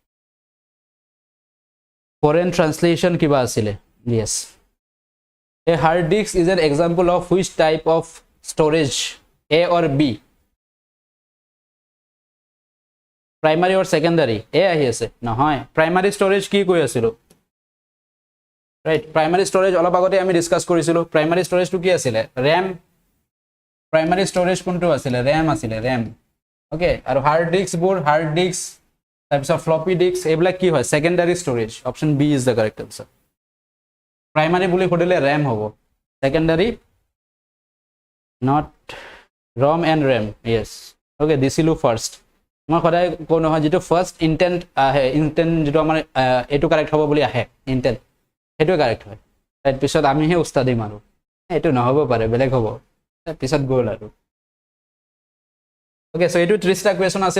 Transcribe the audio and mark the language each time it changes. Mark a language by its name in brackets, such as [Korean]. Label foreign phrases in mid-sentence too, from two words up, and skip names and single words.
[English] foreign translation [Assamese] কিবা আছিলে, [English] yes. A hard disk is an example of which type of storage, A or B? Primary or secondary? [Assamese] A আহি আছে নহয়, [English] primary storage [Assamese] কি কৈ আছিলো, [English] right? Primary storage [Assamese] অলপ আগতে আমি ডিসকাস কৰিছিলো। [English] Primary storage [Assamese] টো কি আছিলে? [English] RAM. [Assamese] Primary storage কোনটো আছিলে? RAM আছিলে, RAM, okay? আৰু [English] hard disk [Assamese] বোৰ, [English] hard disk [Assamese] তাৰপিছত [English] floppy disk [Assamese] এইবিলাক কি হয়? [English] Secondary storage. Option B is the correct answer. [Assamese] Primary বুলি সুধিলে RAM হ'ব, [English] secondary not ROM and RAM, yes, okay. [Assamese] দিছিলো ফার্স্ট, মই সদায় কো নহয় যেটো [English] first intent [Assamese] আহে, ইন্টেন্ট যেটো আমাৰ এটো কারেক্ট হ'ব বুলি আহে, ইন্টেন্ট হেটো কারেক্ট হয়, তাৰ পিছত আমি হে উস্তাদি মাৰো এটো নহব পাৰে, বেলেগ হ'ব, তাৰ পিছত গ'ল আৰু। [English] okay, so [Assamese] এটো 30টা কোৱেশ্চন আছিলে।